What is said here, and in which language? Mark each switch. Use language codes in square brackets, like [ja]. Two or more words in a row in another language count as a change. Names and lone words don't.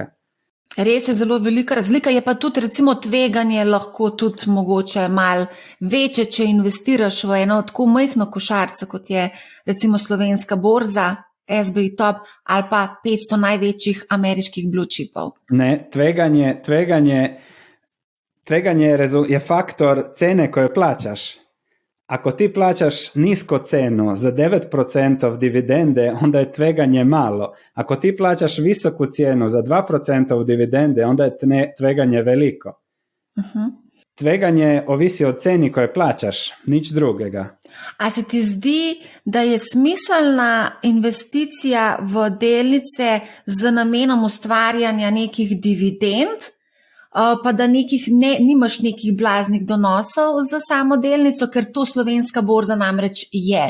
[sl] Res je zelo velika razlika, je pa tudi recimo tveganje lahko tudi mogoče malo večje, če investiraš v eno tako majhno košarico, kot je recimo slovenska borza, SBI Top ali pa 500 največjih ameriških [en] blue chipov. [hr] Ne, tveganje je faktor cene koje plaćaš. Ako ti plaćaš nisko cenu za 9% dividende, onda je tveganje malo. Ako ti plaćaš visoku cijenu za 2% dividende, onda je tveganje veliko. Tveganje ovisi od ceni koje plaćaš, [sl] nič drugega. A se ti zdi, da je smiselna investicija v delnice z namenom ustvarjanja nekih dividend, pa da nimaš nekih blaznih donosov za samo delnico, ker to slovenska borza namreč je.